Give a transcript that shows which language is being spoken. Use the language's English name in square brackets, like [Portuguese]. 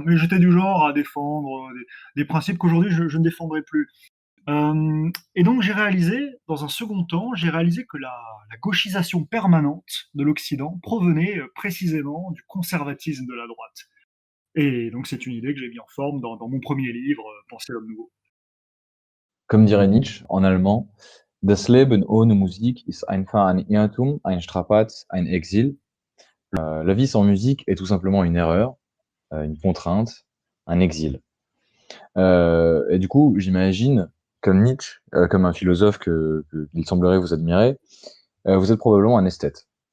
[French] Mais j'étais du genre à défendre des principes qu'aujourd'hui je ne défendrai plus. Et donc j'ai réalisé, dans un second temps, j'ai réalisé que la gauchisation permanente de l'Occident provenait précisément du conservatisme de la droite. Et donc c'est une idée que j'ai mis en forme dans mon premier livre, Penser l'homme nouveau. Comme dirait Nietzsche en allemand, [German] Das Leben ohne Musik ist einfach ein Irrtum, ein Strapaz, ein Exil. [French] La vie sans musique est tout simplement une erreur, une contrainte, un exil. Et du coup, j'imagine, comme Nietzsche, comme un philosophe qu'il semblerait vous admirer, vous êtes probablement un esthète.